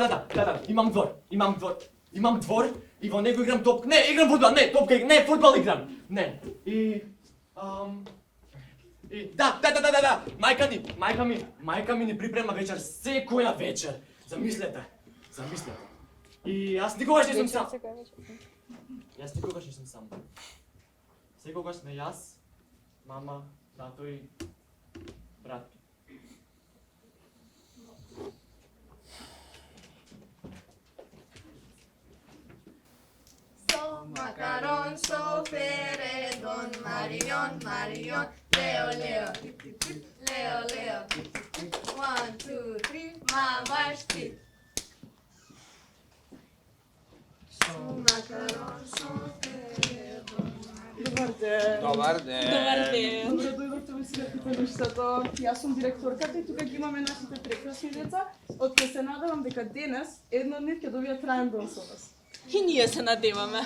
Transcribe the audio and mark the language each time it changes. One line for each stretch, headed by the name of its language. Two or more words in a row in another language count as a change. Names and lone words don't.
Macedonian: имам двор и во него играм топка, не, играм фудбал, не, топка, не, фудбал играм, не, и да, мајка ми ни припрема вечер секоја вечер, замислете, и јас никогаш не сум сам. Секогаш сме јас, мама, тато и брат. So macaron, so feredon, Marion, Leo, Leo, Leo, 1, 2, 3, mama štit. So macaron, so feredon, Добар ден. Добар ден. Добре дојдовте во свидетелиштето. Јас сум директорката и тука ги имаме нашите прекрасни деца, од кои се надевам дека денес едно од нив ќе добија траен дом со вас. И ние се надеваме.